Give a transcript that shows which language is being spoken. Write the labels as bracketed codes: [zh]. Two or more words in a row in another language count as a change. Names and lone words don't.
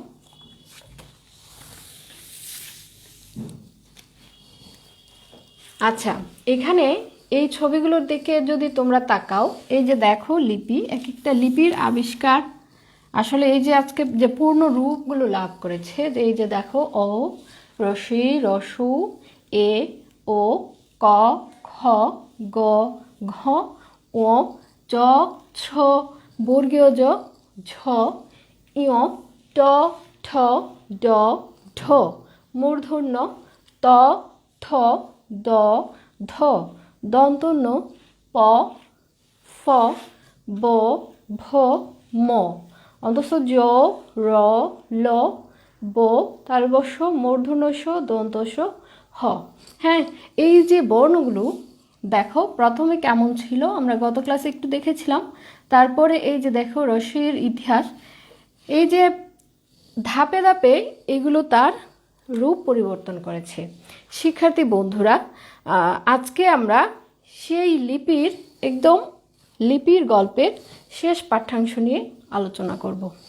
[bn] আচ্ছা, এখানে এই ছবিগুলোর দিকে যদি তোমরা তাকাও, এই যে দেখো লিপি, এক একটা লিপির আবিষ্কার আসলে এই যে আজকে যে পূর্ণ রূপগুলো লাভ করেছে, যে এই যে দেখো অ, রসই, রসু, এ, ও, ক, খ, গ, ঘ, ও, চ, ছ, বর্গীয় জ, ঝ, ইয়, ট, ঠ, ড, ঢ, মূর্ধন্য ত, থ, দ, ধ, দন্তন্য প, ফ, ব, ভ, ম, অন্তঃ জ, র, ল, ব, তালবস্য, মূর্ধন্যস্য, দন্তস্য, হ। হ্যাঁ, এই যে বর্ণগুলো দেখো প্রথমে কেমন ছিল আমরা গত ক্লাসে একটু দেখেছিলাম। তারপরে এই যে দেখো রসইয়ের ইতিহাস, এই যে ধাপে ধাপে এগুলো তার রূপ পরিবর্তন করেছে। শিক্ষার্থী বন্ধুরা, আজকে আমরা সেই লিপির গল্পের শেষ পাঠ্যাংশ নিয়ে আলোচনা করব।